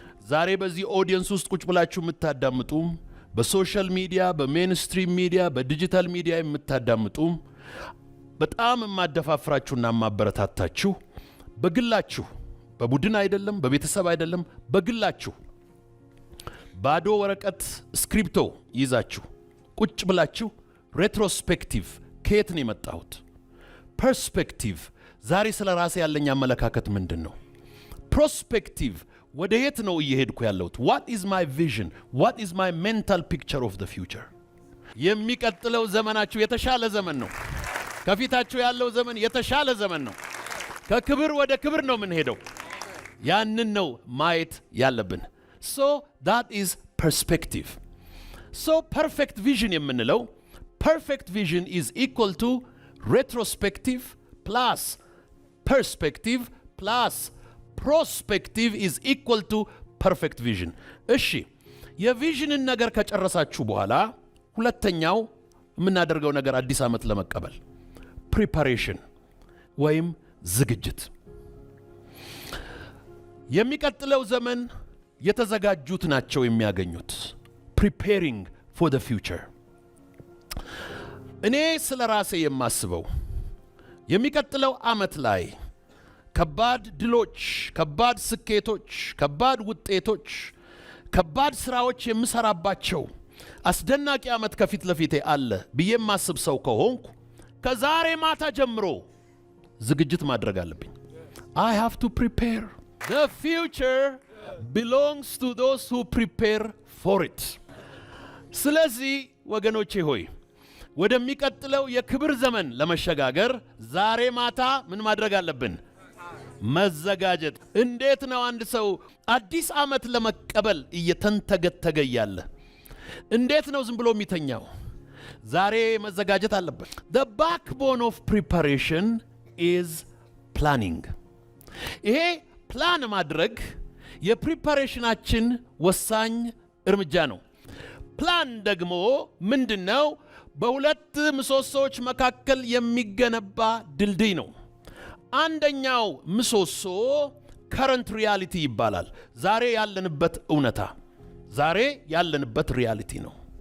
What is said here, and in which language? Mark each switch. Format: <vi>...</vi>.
<am>ዛሬ በዚህ ኦዲየንስ ውስጥ ቁጭ ብላችሁ የምታዳምጡ፣ በሶሻል ሚዲያ፣ በሜንስትሪም ሚዲያ፣ በዲጂታል ሚዲያ የምታዳምጡ፣ በጣም የማደፋፍራችሁና የማበረታታችሁ በግላችሁ፣ በቡድን አይደለም፣ በቤተሰብ አይደለም፣ በግላችሁ ባዶ ወረቀት ስክሪፕቶ ይዛችሁ ቁጭ ብላችሁ ሬትሮስፔክቲቭ ከየት ነው የመጣሁት? ፐርስፔክቲቭ ዛሬ ስለ ራሴ ያለኝ አመለካከት ምንድን ነው? ፕሮስፔክቲቭ ወደ የት ነው እየሄድኩ ያለሁት?</am> <en>what is my vision? what is my mental picture of the future?</en> <am>የሚቀጥለው ዘመናችሁ የተሻለ ዘመን ነው። ከፊታችሁ ያለው ዘመን የተሻለ ዘመን ነው። ከክብር ወደ ክብር ነው የምንሄደው። ያንን ነው ማየት ያለብን።</am> <en>so that is perspective. so perfect vision</en> <am>የምንለው</am> <en>perfect vision is equal to retrospective plus perspective plus prospective is equal to perfect vision.</en> <am>እሺ የቪዥንን ነገር ከጨረሳችሁ በኋላ ሁለተኛው የምናደርገው ነገር አዲስ ዓመት ለመቀበል preparation ወይም ዝግጅት። የሚቀጥለው ዘመን የተዘጋጁት ናቸው የሚያገኙት።</am> <en>preparing for the future።</en> <am>እኔ ስለ ራሴ የማስበው የሚቀጥለው ዓመት ላይ ከባድ ድሎች፣ ከባድ ስኬቶች፣ ከባድ ውጤቶች፣ ከባድ ስራዎች የምሰራባቸው አስደናቂ ዓመት ከፊት ለፊቴ አለ ብዬ የማስብ ሰው ከሆንኩ ከዛሬ ማታ ጀምሮ ዝግጅት ማድረግ አለብኝ።</am> <en>I have to prepare. The future belongs to those who prepare for it.</en> <am>ስለዚህ ወገኖቼ ሆይ ወደሚቀጥለው የክብር ዘመን ለመሸጋገር ዛሬ ማታ ምን ማድረግ አለብን? መዘጋጀት። እንዴት ነው አንድ ሰው አዲስ ዓመት ለመቀበል እየተንተገተገ ያለ እንዴት ነው ዝም ብሎ የሚተኛው? ዛሬ መዘጋጀት አለበት።</am> <en>The backbone of preparation is planning.</en> <am>ይሄ ፕላን ማድረግ የፕሪፓሬሽናችን ወሳኝ እርምጃ ነው። ፕላን ደግሞ ምንድነው? በሁለት ምሰሶዎች መካከል የሚገነባ ድልድይ ነው። አንደኛው ምሰሶ ከረንት ሪያሊቲ ይባላል። ዛሬ ያለንበት እውነታ፣ ዛሬ ያለንበት ሪያሊቲ ነው።</am>